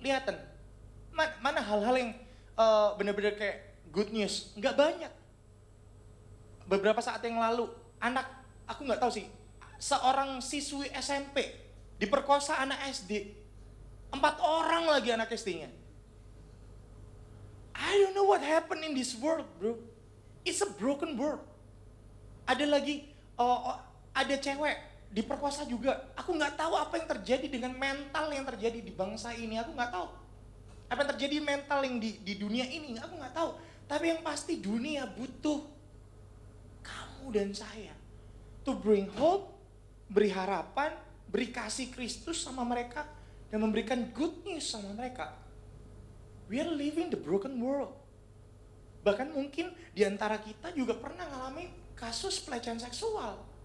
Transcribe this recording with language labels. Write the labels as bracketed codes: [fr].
[id] Lihatan, mana hal-hal yang benar-benar kayak good news. Nggak banyak. Beberapa saat yang lalu, aku nggak tahu sih, seorang siswi SMP diperkosa anak SD. 4 orang lagi anak SD-nya. [en] I don't know what happened in this world, bro. It's a broken world. [id] Ada lagi, ada cewek diperkosa juga. Aku nggak tahu apa yang terjadi dengan mental yang terjadi di bangsa ini. Aku nggak tahu. Apa yang terjadi mental yang di dunia ini, aku nggak tahu. Tapi yang pasti dunia butuh kamu dan saya. [en] To bring hope, [id] beri harapan, beri kasih Kristus sama mereka, dan memberikan good news sama mereka. [en] We are living the broken world. [id] Bahkan mungkin di antara kita juga pernah ngalami kasus pelecehan seksual.